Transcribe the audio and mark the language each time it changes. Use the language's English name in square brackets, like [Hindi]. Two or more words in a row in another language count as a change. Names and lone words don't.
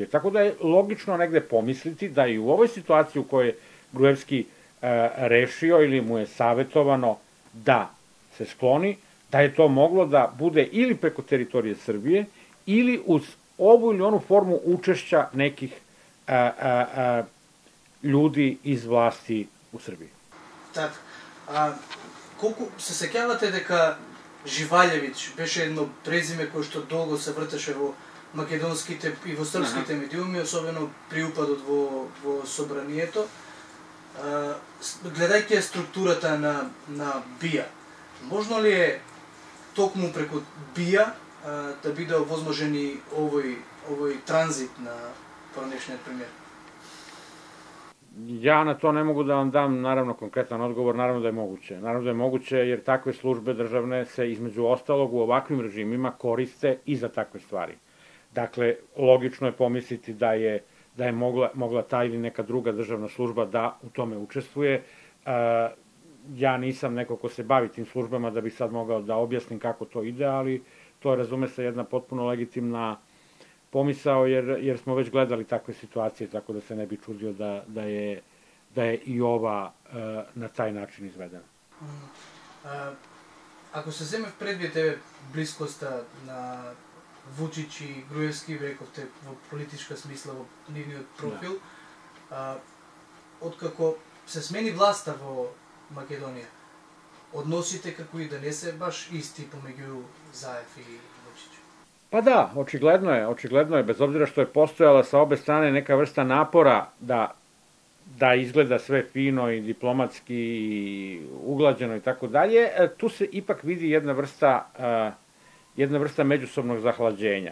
[Serbian] Tako da je logično negde pomisliti da i u ovoj situaciji u kojoj je Gruevski rešio ili mu je savetovano da se skloni, da je to moglo da bude ili preko teritorije Srbije ili uz ovu ili onu formu učešća nekih ljudi iz vlasti u Srbiji. [Macedonian] Така. Колку се сеќавате дека Живалјевиќ беше едно презиме кое што долго се вртеше во македонските и во српските медиуми, особено при упадот во собранието. Гледајќи структурата на БИА, можно ли е токму преку БИА да биде овозможен и овој транзит на поранешниот премиер? [Serbian] Ja na to ne mogu da vam dam, naravno, konkretan odgovor, naravno da je moguće. Naravno da je moguće jer takve službe državne se između ostalog u ovakvim režimima koriste i za takve stvari. Dakle, logično je pomisliti da je mogla ta ili neka druga državna služba da u tome učestvuje. Ja nisam neko ko se bavi tim službama da bih sad mogao da objasnim kako to ide, ali to je, razume se, jedna potpuno legitimna pomisao, jer smo već gledali takve situacije, tako da se ne bi čudio da je i ova na taj način izvedena. [Macedonian] Ако се земе в предвид блискоста на Вучич и Груевски, рековте во политичка смисла во нивниот профил, откако се смени власта во Македонија, односите како и да не се баш исти помеѓу Заев и Вучич? [Serbian] Pa da, očigledno je, bez obzira što je postojala sa obe strane neka vrsta napora da izgleda sve fino i diplomatski i uglađeno i tako dalje, tu se ipak vidi jedna vrsta međusobnog zahlađenja.